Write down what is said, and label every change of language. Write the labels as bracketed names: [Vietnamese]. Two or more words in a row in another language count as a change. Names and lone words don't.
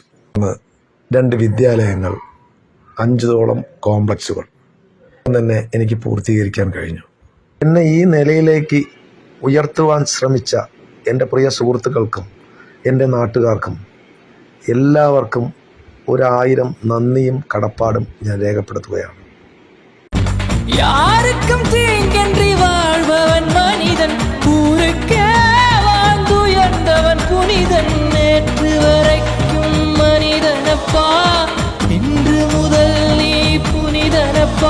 [Malayalam] 2 വിദ്യാലയങ്ങൾ, 5ഓളം കോംപ്ലക്സുകൾ തന്നെ എനിക്ക് പൂർത്തീകരിക്കാൻ കഴിഞ്ഞു. എന്നെ ഈ നിലയിലേക്ക് ഉയർത്തുവാൻ ശ്രമിച്ച എൻ്റെ പ്രിയ സുഹൃത്തുക്കൾക്കും എൻ്റെ നാട്ടുകാർക്കും എല്ലാവർക്കും 1000 നന്ദിയും കടപ്പാടും ഞാൻ രേഖപ്പെടുത്തുകയാണ്. [Tamil] யாருக்கும் தீங்கன்றி வாழ்பவன் மனிதன், ஊருக்கே வாழ்ந்துயர்ந்தவன் புனிதன். நேற்று வரைக்கும் மனிதனப்பா, இன்று முதல் நீ புனிதனப்பா.